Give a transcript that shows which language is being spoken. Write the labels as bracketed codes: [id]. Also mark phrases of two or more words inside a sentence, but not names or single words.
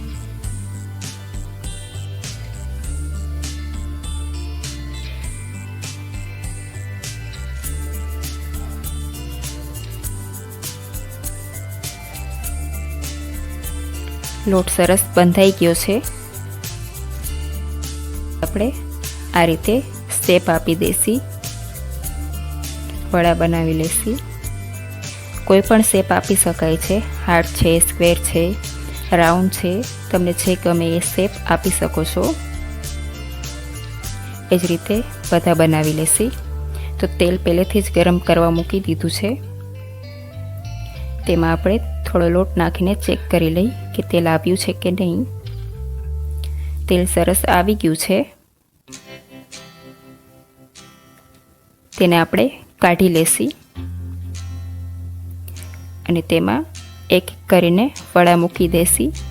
[gu] લોટ સરસ બંધાઈ ગયો છે। આપણે આ રીતે સ્ટેપ આપી દઈશું, વડા બનાવી લઈશું। કોઈપણ શેપ આપી શકાય છે, હાર્ટ છે, સ્ક્વેર છે, રાઉન્ડ છે, તમને જે ગમે એ શેપ આપી શકો છો। એ જ રીતે બધા બનાવી લઈશું। તો તેલ પહેલેથી જ ગરમ કરવા મૂકી દીધું છે। તેમાં આપણે થોડો લોટ નાખીને ચેક કરી લઈએ કે તેલ આવ્યું છે કે નહીં। તેલ સરસ આવી ગયું છે। તેને આપણે કાઢી લઈશું અને તેમાં એક એક કરીને વડા મૂકી દઈશું।